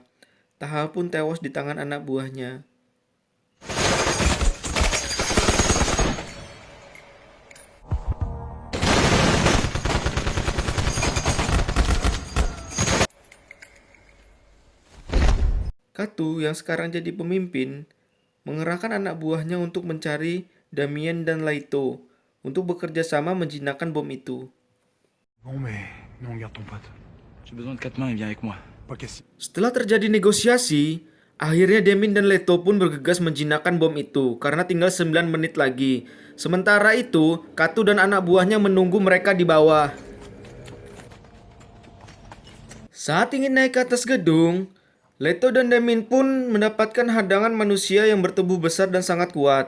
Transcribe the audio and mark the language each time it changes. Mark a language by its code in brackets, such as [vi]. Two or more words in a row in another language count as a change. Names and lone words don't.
[id] Taha pun tewas di tangan anak buahnya. Katu yang sekarang jadi pemimpin mengerahkan anak buahnya untuk mencari Damian dan Leto untuk bekerja sama menjinakkan bom itu. [fr] Bon, mais... Non, garde ton pote. J'ai besoin de 4 mains, viens avec moi. Pas question. [id] Setelah terjadi negosiasi, akhirnya Damian dan Leto pun bergegas menjinakkan bom itu karena tinggal 9 menit lagi. Sementara itu, Katu dan anak buahnya menunggu mereka di bawah. Saat ingin naik ke atas gedung, Leto dan Damian pun mendapatkan hadangan manusia yang bertubuh besar dan sangat kuat.